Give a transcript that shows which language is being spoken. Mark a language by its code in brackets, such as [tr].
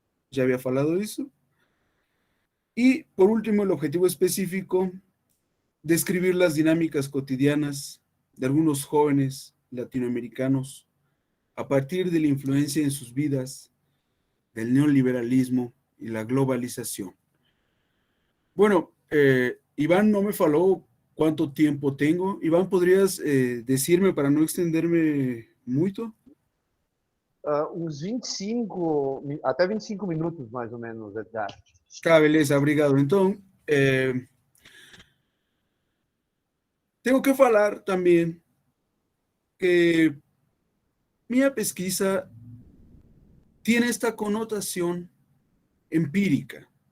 [es] Ya había hablado de eso. Y por último, el objetivo específico, describir las dinámicas cotidianas de algunos jóvenes latinoamericanos a partir de la influencia en sus vidas del neoliberalismo y la globalización. Bueno, Iván no me falou cuánto tiempo tengo. Iván, ¿podrías decirme para no extenderme mucho? [pt] Uns 25, até 25 minutos, mais ou menos, Edgar. Tá, beleza, obrigado. [es] Então, tengo que falar también que mi pesquisa tiene esta connotación empírica.